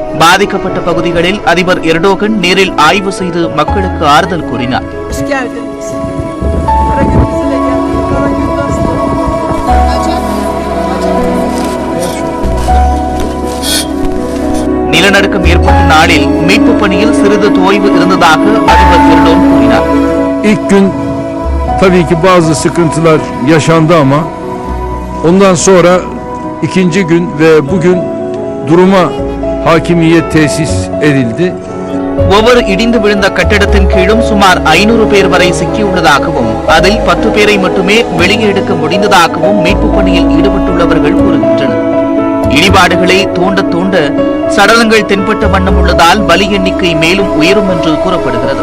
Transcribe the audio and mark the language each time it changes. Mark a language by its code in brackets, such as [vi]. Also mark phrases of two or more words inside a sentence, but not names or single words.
[ta] பாதிக்கப்பட்ட பகுதிகளில் அதிபர் எர்டோகன் நேரில் ஆய்வு செய்து மக்களுக்கு ஆறுதல் கூறினார். நிலநடுக்கம் ஏற்பட்ட நாளில் மீட்பு பணியில் சிறிது தொய்வு இருந்ததாக அதிபர் எர்டோகன் கூறினார். [tr] İlk gün tabii ki bazı sıkıntılar yaşandı ama ondan sonra ikinci gün ve bugün duruma hakimiyet tesis edildi. [ta] ஒவ்வொரு இடிந்து விழுந்த கட்டிடத்தின் கீழும் சுமார் 500 பேர் வரை சிக்கியுள்ளதாகவும் அதில் 10 பேரை மட்டுமே வெளியே எடுக்க முடிந்ததாகவும் மீட்பு பணியில் ஈடுபட்டுள்ளவர்கள் கூறுகின்றனர். இடிபாடுகளை தோண்ட தோண்ட சடலங்கள் தென்பட்ட வண்ணம் உள்ளதால் பலி எண்ணிக்கை மேலும் உயரும் என்று கூறப்படுகிறது.